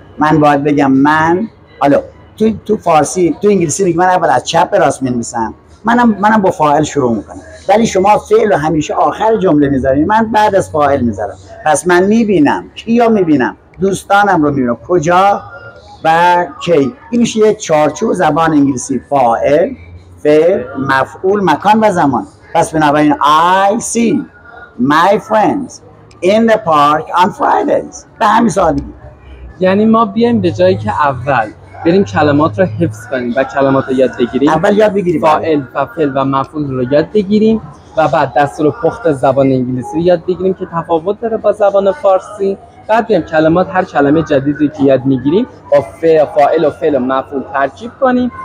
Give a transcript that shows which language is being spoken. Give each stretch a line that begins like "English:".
Persian: من باید بگم من، حالا تو فارسی، تو انگلیسی میگم من اول از چپ به راست می‌نویسم، منم با فاعل شروع میکنم، ولی شما فعل رو همیشه آخر جمله میذارین، من بعد از فاعل میذارم. پس من میبینم، کیا میبینم؟ دوستانم رو میبینم. کجا و کی؟ این میشه یک چارچوب زبان انگلیسی: فاعل، فعل، مفعول، مکان و زمان. پس بنابراین
English: I see my friends in the park on Fridays.
Persian: به همین سادگی. یعنی ما بیایم به جایی که اول بریم کلمات رو حفظ کنیم و کلمات رو یاد بگیریم. اول یاد بگیریم فاعل و فعل و مفعول رو یاد بگیریم و بعد دستور پخت زبان انگلیسی رو یاد بگیریم که تفاوت داره با زبان فارسی. بعد بیایم کلمات، هر کلمه جدیدی که یاد میگیریم با فاعل و فعل و مفعول ترکیب کنیم.